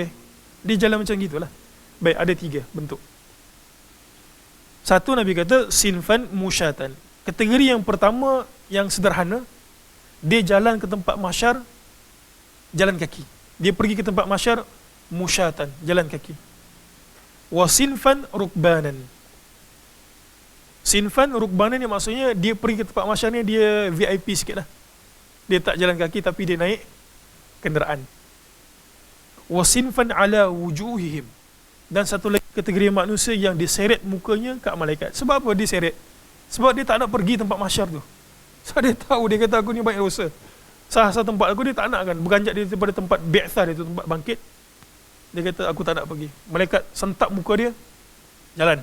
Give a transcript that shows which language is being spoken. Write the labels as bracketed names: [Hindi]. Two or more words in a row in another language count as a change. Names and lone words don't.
[Malay] Dia jalan macam gitulah. Baik, ada 3 bentuk. Satu, Nabi kata [Arabic] صنفا مشاة. [Malay] Kategori yang pertama yang sederhana, dia jalan ke tempat mahsyar jalan kaki. Dia pergi ke tempat mahsyar musyatan, jalan kaki. [Arabic] وصنفا ركبانا. صنفا ركبانا [Malay] ni maksudnya dia pergi ke tempat mahsyar ni dia VIP sikit lah. Dia tak jalan kaki tapi dia naik kenderaan. [Arabic] وصنفا على وجوههم. [Malay] Dan satu lagi kategori manusia yang diseret mukanya kat malaikat. Sebab apa dia seret? Sebab dia tak nak pergi tempat mahsyar tu. Sebab dia tahu, dia kata aku ni banyak dosa. Sah-sah tempat aku dia tak nak kan. Beranjak dia daripada tempat bi'thah dia tu, tempat bangkit. Dia kata aku tak nak pergi. Malaikat sentap muka dia, jalan.